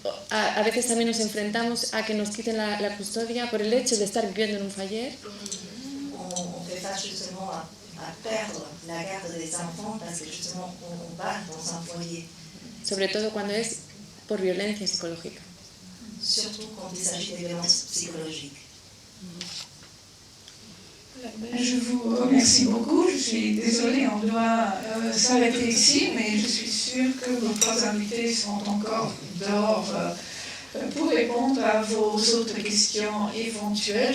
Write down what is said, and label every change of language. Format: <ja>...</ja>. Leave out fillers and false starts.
<es>A veces también nos enfrentamos a que nos quiten la custodia por el hecho de estar viviendo en un foyer.</es> <fr>On fait face justement à perdre la garde des enfants parce que justement on va dans un foyer.</fr> <es>Sobre todo cuando es por violencia psicológica.</es> <fr>Surtout quand il s'agit de violences psychologiques. Je vous remercie beaucoup. Je suis désolée, on doit s'arrêter ici, mais je suis sûre que vos trois invités sont encore dehors pour répondre à vos autres questions éventuelles.</fr>